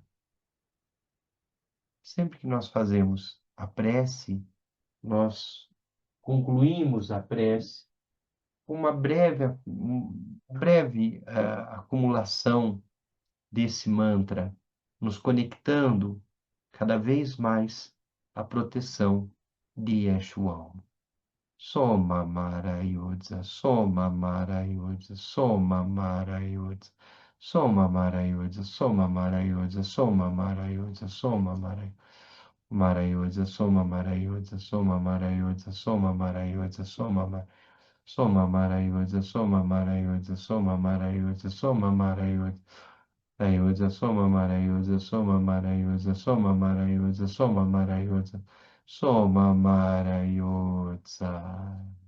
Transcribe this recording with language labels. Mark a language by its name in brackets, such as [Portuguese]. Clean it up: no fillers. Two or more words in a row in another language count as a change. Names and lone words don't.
[Portuguese] Sempre que nós fazemos a prece, nós concluímos a prece com uma breve acumulação desse mantra, nos conectando cada vez mais à proteção de Yeshualmo. Soma Marayodza, Soma Marayodza, Soma Marayodza, Soma Marayodza, Soma Marayodza, Soma Marayodza, Soma Marayodza. Marayodza, Soma Marayodza, Soma Marayodza, Soma Marayodza, Soma Marayodza, Soma Marayodza, Soma Marayodza, Soma Marayodza, Marayodza, Soma Marayodza, Soma Marayodza, Soma Marayodza, Soma Marayodza, Soma Marayodza.